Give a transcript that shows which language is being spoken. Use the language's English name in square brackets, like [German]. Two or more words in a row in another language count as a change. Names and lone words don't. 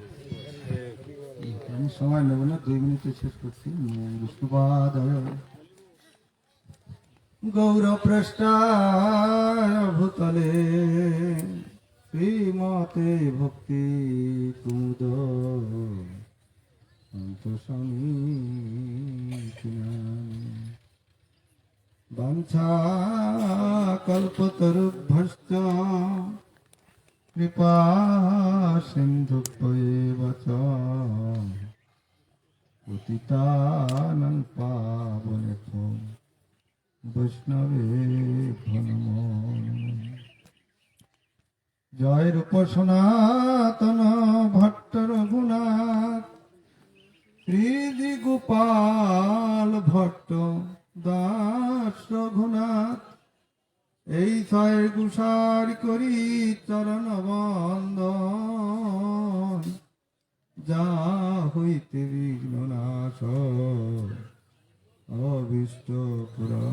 [Bangla] আমি সময় নেব না, 2 মিনিটে শেষ করছি। [Sanskrit] বিষ্ণুপাদ গৌরপৃষ্ঠায় ভূতলে শ্রীমতে ভক্তি কুমুদ স্বামী বাঞ্ছা কল্পতরুভ্যশ্চ কৃপা সিন্ধুভ্যেব চ পতিতানাং পাবনেভ্যো বৈষ্ণবেভ্যো নমো নমঃ। [Bangla] জয় রূপ সনাতন ভট্ট রঘুনাথ শ্রীজি গোপাল ভট্ট দাস রঘুনাথ, এই ছয় গুসার করি চরণ বন্দন, যা হইতে বিঘ্ন নাশ অভীষ্ট পুরন।